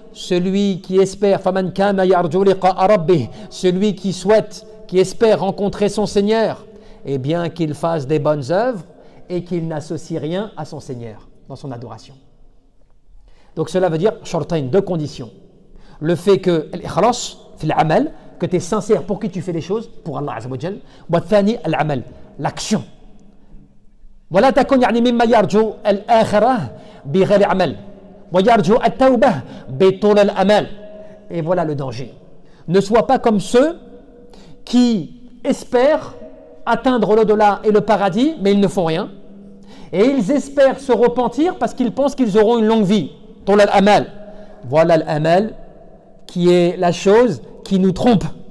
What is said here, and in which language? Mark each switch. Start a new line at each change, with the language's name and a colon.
French: Celui qui espère,
Arabic: faman kana yarju liqa'a rabbih,
French: celui qui souhaite, qui espère rencontrer son Seigneur, eh bien qu'il fasse des bonnes œuvres et qu'il n'associe rien à son Seigneur dans son adoration. Donc cela veut dire, shortain, deux conditions. Le fait que l'ikhlas, fil amal, que tu es sincère pour qui tu fais les choses, pour Allah Azza wa Jal.
Arabic: Wa thani al-amal,
French: l'action.
Arabic: ولا تكن يعني مما يرجو الآخرة بغير عمل ويرجو التوبة بطول الأمل.
French: Et voilà le danger. Ne sois pas comme ceux qui espèrent atteindre l'au-delà et le paradis, mais ils ne font rien. Et ils espèrent se repentir parce qu'ils pensent qu'ils auront une longue vie.
Arabic: طول الأمل.
French: Voilà l'amal qui est la chose qui nous trompe.